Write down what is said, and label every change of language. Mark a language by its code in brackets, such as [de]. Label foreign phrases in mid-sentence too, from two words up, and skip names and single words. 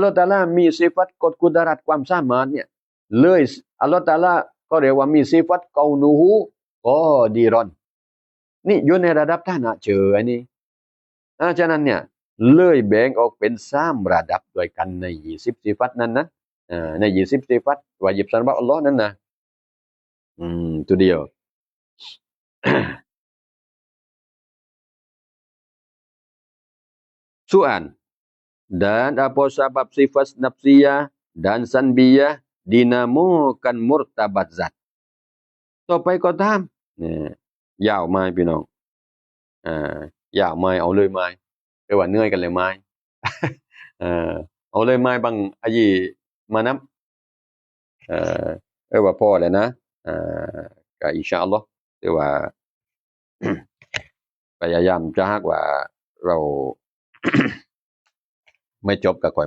[th] อฮฺ تعالى มีสิฟัตกุดรัตความสามารถเนี่ยเลยอัลลอฮฺ تعالى ก็เรียกว่ามีสิฟัตกอนูฮูกอดิรอนนี่อยู่ในระดับฐานะเชื่ออันนี้ฉะนั้นเนี่ยเลยแบ่งออกเป็น3ระดับด้วยกันใน20สิฟัตนั้นนะใน20สิฟัตวาญิบสำหรับอัลลอฮ์นั้นนะตัวเดียว [ms] Soal dan apa sebab sifat nafsiyah dan sanbiyah dinamakan murtabat zat [th] ต่อไปก็ตามเนี่ยยาวไหมพี่น้องยาวไหมเอาเลยไหมเรียกว่าเหนื่อยกันเลยไหม เอาเลยไหมบางอายีมานับว่าพอเลยนะก็อินชาอัลลอฮ์เรียกว่า พยายามจะหากว่าเรา ไม่จบก็ค่อย